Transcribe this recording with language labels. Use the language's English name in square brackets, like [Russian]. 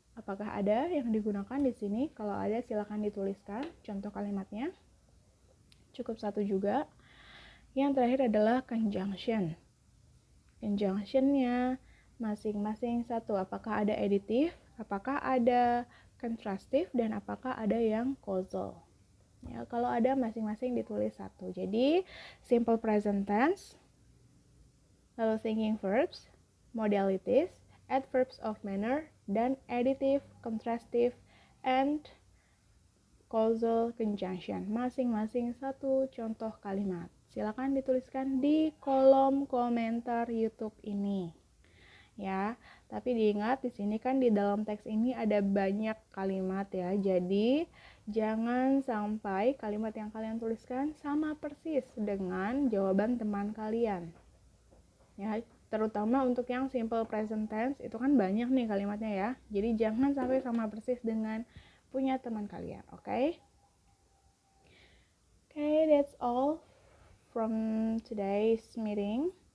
[Indonesian] Apakah ada yang digunakan di sini? Kalau ada silakan dituliskan contoh kalimatnya. Cukup satu juga. Yang terakhir adalah conjunction. Conjunction-nya masing-masing satu. Apakah ada additive? Apakah ada contrastive? Dan apakah ada yang causal? Ya, kalau ada masing-masing ditulis satu. Jadi simple present tense, lalu thinking verbs, modalities, adverbs of manner, dan additive, contrastive, and causal conjunction. Masing-masing satu contoh kalimat. Silakan dituliskan di kolom komentar YouTube ini. Ya, tapi diingat di sini kan di dalam teks ini ada banyak kalimat ya. Jadi jangan sampai kalimat yang kalian tuliskan sama persis dengan jawaban teman kalian. Ya, terutama untuk yang simple present tense itu kan banyak nih kalimatnya ya. Jadi jangan sampai sama persis dengan punya teman kalian, oke? [English] Okay, that's all from today's meeting.